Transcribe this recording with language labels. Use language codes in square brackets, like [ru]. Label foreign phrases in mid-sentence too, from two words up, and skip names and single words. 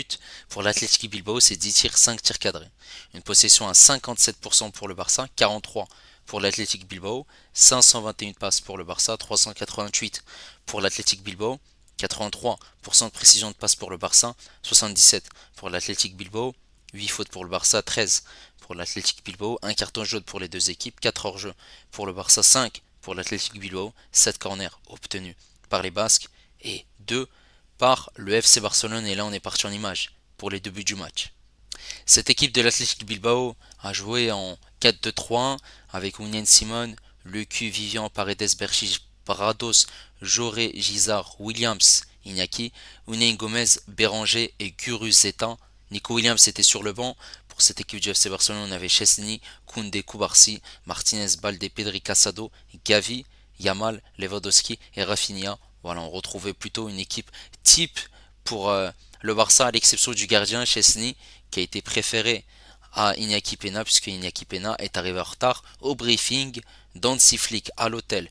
[fr] Pour l'Athletic Bilbao, c'est 10 tirs, 5 tirs cadrés. Une possession à 57% pour le Barça, 43 pour l'Athletic Bilbao, 521 passes pour le Barça, 388 pour l'Athletic Bilbao, 83% de précision de passe pour le Barça, 77 pour l'Athletic Bilbao, 8 fautes pour le Barça, 13 pour l'Athletic Bilbao, 1 carton jaune pour les deux équipes, 4 hors-jeu pour le Barça, 5 pour l'Athletic Bilbao, 7 corners obtenus par les Basques et 2 par le FC Barcelone. Et là on est parti en image pour les deux buts du match. Cette équipe de l'Athletic Bilbao a joué en 4-2-3-1 avec Unai Simon, Lucu, Vivian, Paredes, Berchich, Brados, Joré, Gizar, Williams, Iñaki, Unai Gomez, Béranger et Guruzeta. Nico Williams était sur le banc. Pour cette équipe du FC Barcelone, on avait Chesney, Koundé, Koubarsi, Martinez, Balde, Pedri, Casado, Gavi, Yamal, Lewandowski et Rafinha. Voilà, on retrouvait plutôt une équipe type pour le Barça, à l'exception du gardien Chesney, qui a été préféré à Iñaki Peña, puisque Iñaki Peña est arrivé en retard au briefing d'Hansi Flick à l'hôtel.